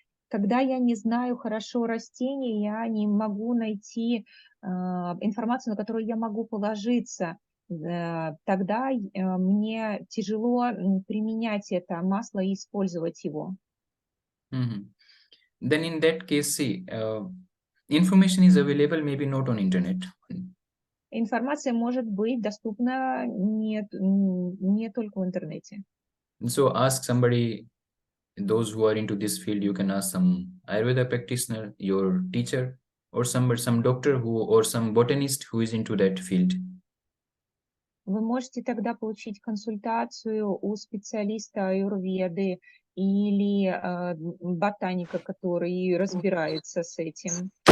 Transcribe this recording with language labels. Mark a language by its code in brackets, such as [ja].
[ru] Когда я не знаю хорошо растения, я не могу найти информацию, на которую я могу положиться. Тогда мне тяжело применять это масло и использовать его. [en] Then in that case, see, information is available, maybe not on internet. [ru] Информация может быть доступна не только в интернете. [en] So ask somebody, those who are into this field, you can ask some Ayurveda practitioner, your teacher, or some doctor or some botanist who is into that field. [ru] Вы можете тогда получить консультацию у специалиста аюрведы или ботаника, который разбирается с этим.